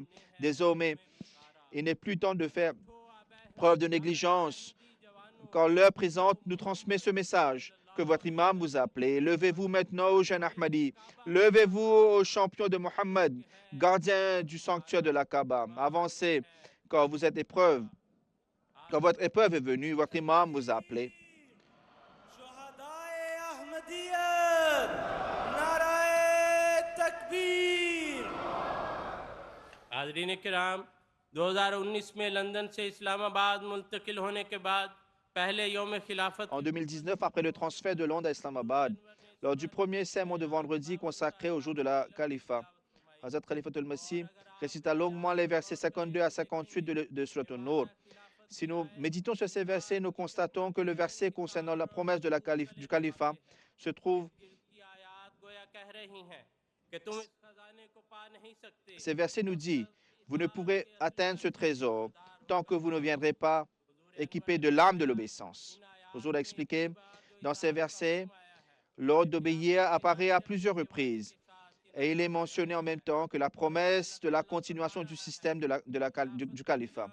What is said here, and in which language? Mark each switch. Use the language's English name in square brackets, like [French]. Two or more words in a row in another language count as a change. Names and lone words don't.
[French] Désormais, il n'est plus temps de faire preuve de négligence, car l'heure présente nous transmet ce message que votre imam vous a appelé. Levez-vous maintenant aux jeunes Ahmadi. Levez-vous aux champions de Mohammed, gardiens du sanctuaire de la Kaaba. Avancez, car vous êtes épreuve. Quand votre épreuve est venue, votre imam vous a appelé. [Urdu] شہدائے احمدیت نعرۂ تکبیر حاضرین کرام 2019 میں لندن سے اسلام آباد منتقل ہونے کے بعد پہلے یوم خلافت [French] En 2019, après le transfert de Londres à Islamabad, lors du premier sermon de vendredi consacré au jour de la Khalifa, Hazrat Khalifatul Masih récita longuement les versets 52 à 58 de Surat An-Nur. Si nous méditons sur ces versets, nous constatons que le verset concernant la promesse du califat se trouve. [Urdu] کی آیات گویا کہہ رہی ہیں کہ تم اس خزانے کو پا نہیں سکتے [French] Ces versets nous disent: vous ne pourrez atteindre ce trésor tant que vous ne viendrez pas équipés de l'arme de l'obéissance. Huzur a expliqué dans ces versets, l'ordre d'obéir apparaît à plusieurs reprises et il est mentionné en même temps que la promesse de la continuation du système du califat.